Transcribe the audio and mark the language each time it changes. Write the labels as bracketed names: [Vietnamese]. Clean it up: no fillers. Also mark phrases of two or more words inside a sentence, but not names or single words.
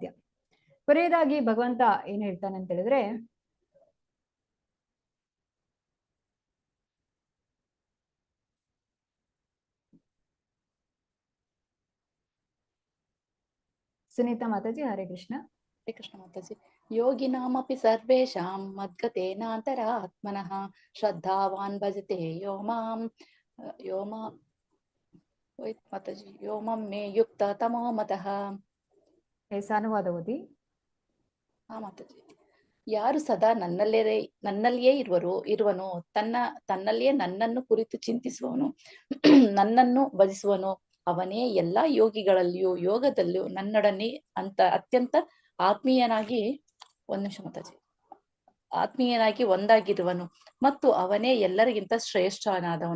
[Kannada] ಕೊನೆಯದಾಗಿ ಭಗವಂತ ಏನ್ ಹೇಳ್ತಾನೆ ಅಂತ ಹೇಳಿದ್ರೆ, ಸುನೀತಾ ಮಾತಾಜಿ, [Sanskrit] ಹರೇ ಕೃಷ್ಣ. ಹರೇ ಕೃಷ್ಣ ಮಾತಾಜಿ. ಯೋಗಿನಾಮಪಿ ಸರ್ವೇಷಾಂ ಮದ್ಗತೇನಾಂತರ ಆತ್ಮನಃ ಶ್ರದ್ಧಾವಾನ್ ಭಜತೆ ಮಾತಾಜಿ ಯೋಮಂ ಮೇ ಯುಕ್ತ ತಮೋ ಮತಃ. [Kannada] ಅನುವಾದ ಓದಿ. ಮಾತಾಜಿ, ಯಾರು ಸದಾ ನನ್ನಲ್ಲಿಯೇ ಇರುವನು, ತನ್ನಲ್ಲಿಯೇ ನನ್ನನ್ನು ಕುರಿತು ಚಿಂತಿಸುವನು, ನನ್ನನ್ನು ಭಜಿಸುವನು, ಅವನೇ ಎಲ್ಲಾ ಯೋಗಿಗಳಲ್ಲಿಯೂ ಯೋಗದಲ್ಲಿಯೂ ನನ್ನೊಡನೆ ಅತ್ಯಂತ ಆತ್ಮೀಯನಾಗಿ ಆತ್ಮೀಯನಾಗಿ ಒಂದಾಗಿರುವನು ಮತ್ತು ಅವನೇ ಎಲ್ಲರಿಗಿಂತ ಶ್ರೇಷ್ಠನಾದವನು.